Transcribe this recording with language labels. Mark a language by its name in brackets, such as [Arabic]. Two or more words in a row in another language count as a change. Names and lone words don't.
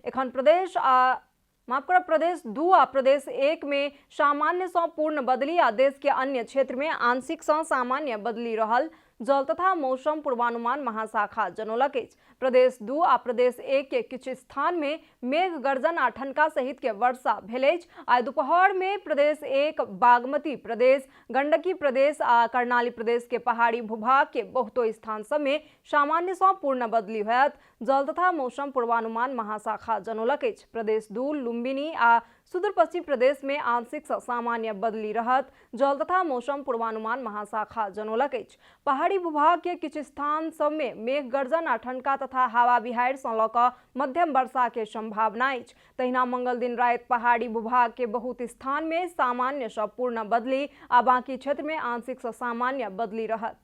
[Maithili] एखन प्रदेश 2 आ प्रदेश 1 में सामान्य सँ पूर्ण बदली आ देश के अन्य क्षेत्र में आंशिक सँ सामान्य बदली रहल जल तथा मौसम पूर्वानुमान महाशाखा जनौलक अछि। प्रदेश 2 आ प्रदेश 1 के किछु स्थान में मेघ गर्जन आ ठनका सहित के वर्षा भेल अछि। आइ दोपहर में प्रदेश 1, बागमती प्रदेश, गंडकी प्रदेश आ कर्णाली प्रदेश के पहाड़ी भूभाग के बहुतो स्थान सब में सामान्य सँ पूर्ण बदली होयत जल तथा मौसम पूर्वानुमान महाशाखा जनौलक अछि। प्रदेश 2, लुम्बिनी आ सुदूर पश्चिम प्रदेश में आंशिक सँ सामान्य बदली रहत जल तथा मौसम पूर्वानुमान महाशाखा जनौलक अछि। पहाड़ी भूभाग के किछु स्थान सब में मेघ गर्जन आ ठनका तथा हवा बिहाड़ि सँ लऽ कऽ मध्यम वर्षा के संभावना अछि। तहिना मंगल दिन राति पहाड़ी भूभाग के बहुत स्थान में सामान्य सँ पूर्ण बदली आ बाकी क्षेत्र में आंशिक सँ सामान्य बदली रहत।